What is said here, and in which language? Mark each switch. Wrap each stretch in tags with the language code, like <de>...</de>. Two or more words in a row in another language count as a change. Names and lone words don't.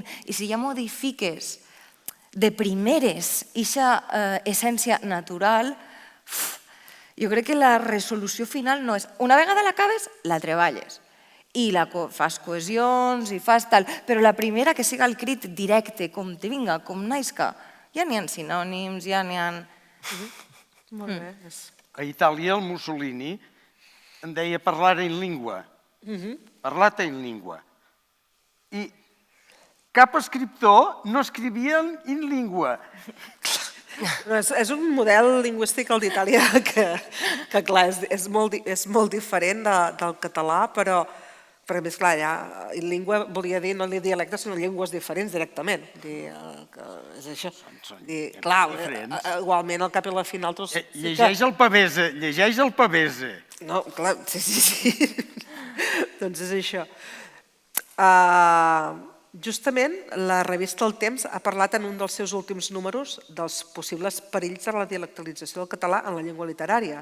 <ca>I si ja modifiques de primeres aquesta essència natural, jo crec que la resolució final no és una vegada l'acabes, la treballes i fas cohesions i fas tal, però la primera que siga el crit directe, com te vinga, com naixca, ja n'hi ha sinònims, ja n'hi ha... Molt bé. A Itàlia el Mussolini en deia</ca> <it>parlare in lingua, parlate in lingua.</it> <ca>I cap escriptor no escrivia</ca> <it>in lingua.</it> <ca>És un model lingüístic el d'Itàlia que clar, és molt diferent del català, però a més, clar, ja</ca> <it>in lingua</it> <ca>volia dir no dialectes, sinó llengües diferents directament. És això. Clar, igualment al cap i a la final... Llegeix el Pavese, llegeix el Pavese. No, clar, sí. Doncs és això. Justament la revista El Temps ha parlat en un dels seus últims números dels possibles perills de la dialectalització del català en la llengua literària.</ca>